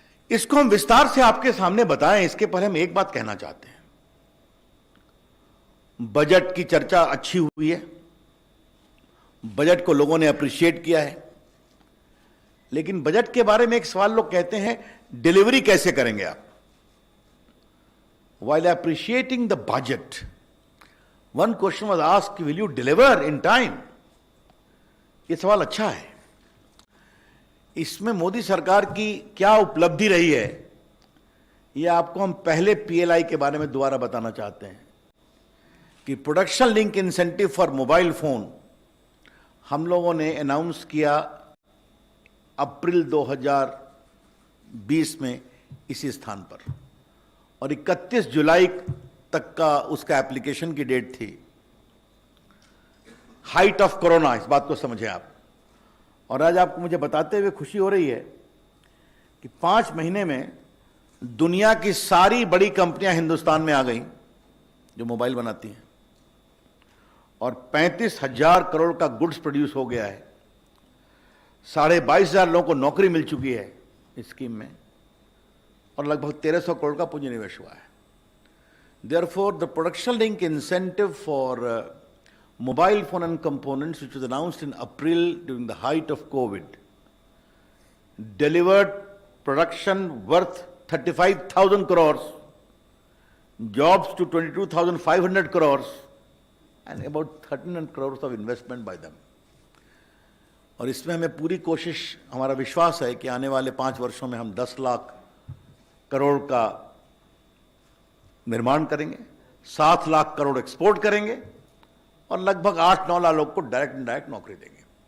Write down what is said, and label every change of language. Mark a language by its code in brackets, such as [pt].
[hi] इसको हम विस्तार से आपके सामने बताएं, इसके पहले हम एक बात कहना चाहते हैं। बजट की चर्चा अच्छी हुई है, बजट को लोगों ने अप्रिशिएट किया है, लेकिन बजट के बारे में एक सवाल लोग कहते हैं, डिलीवरी कैसे करेंगे आप? [en] While appreciating the budget, one question was asked, will you deliver in time? [hi] ये सवाल अच्छा है। इसमें मोदी सरकार की क्या उपलब्धि रही है, ये आपको हम पहले पीएलआई के बारे में दोबारा बताना चाहते हैं कि production link incentive for mobile phone हम लोगों ने अनाउंस किया अप्रैल 2020 में इसी स्थान पर, और 31 जुलाई तक का उसका एप्लीकेशन की डेट थी। [en] height of corona, [hi] इस बात को समझें आप। और आज आपको मुझे बताते हुए खुशी हो रही है कि 5 महीने में दुनिया की सारी बड़ी कंपनियां हिंदुस्तान में आ गई जो मोबाइल बनाती हैं, और 35,000 करोड़ का गुड्स प्रोड्यूस हो गया है। 22,500 लोगों को नौकरी मिल चुकी है इस स्कीम में, और लगभग 1,300 करोड़ का पूंजी निवेश हुआ है। [en] Therefore, the production link incentive for mobile phone and components, which was announced in April during the height of COVID, delivered production worth 35,000 crores, jobs to 22,500 crores, and about 1,300 crores of investment by them. [hi] और इसमें हमें पूरी कोशिश, हमारा विश्वास है कि आने वाले 5 वर्षों में हम 10 लाख करोड़ का निर्माण करेंगे, 7 लाख करोड़ एक्सपोर्ट करेंगे, और लगभग 8-9 लाख लोग को डायरेक्ट इनडायरेक्ट नौकरी देंगे।